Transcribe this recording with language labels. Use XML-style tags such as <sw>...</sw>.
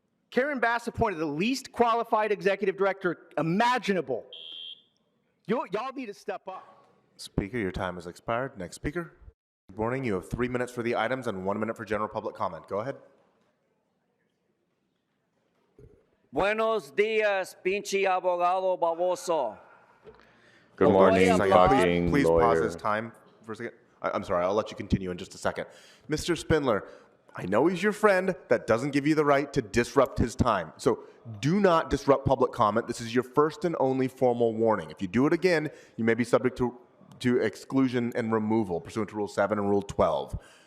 <en>Karen Bass appointed the least qualified executive director imaginable. Y'all need to step up. Speaker, your time has expired. Next speaker. Good morning. You have 3 minutes for the items and 1 minute for general public comment. Go ahead.</en> <es>Buenos días, pinche abogado baboso.</es> <en>Good morning, fucking Please pause lawyer. his time for a second. I'm sorry, I'll let you continue in just a second. Mr. Spindler, I know he's your friend. That doesn't give you the right to disrupt his time. So do not disrupt public comment. This is your first and only formal warning. If you do it again, you may be subject to exclusion and removal pursuant to Rule 7 and Rule 12.</en>